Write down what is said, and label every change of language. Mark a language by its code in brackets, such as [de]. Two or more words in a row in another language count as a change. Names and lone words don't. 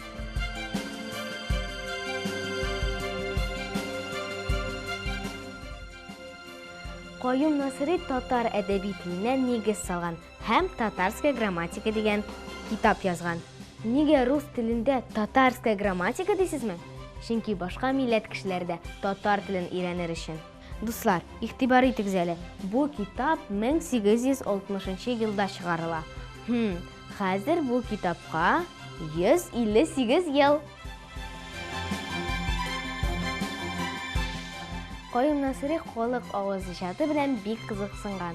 [uz] Qayyum Nasriy tatar adabiy tiliga negiz solgan, ham tatarskaya grammatika degan kitob yozgan. Nega rus tilida tatarskaya grammatika deysizmi? [tt] чөнки башка милләт кешеләре дә татар телен өйрәнер өчен. Дуслар, игътибар итегез әле. Бу китап 1860 елда чыгарыла. Хәзер бу китапка 158 ел. Каюм Насыйри халык авыз иҗаты белән бик кызыксынган.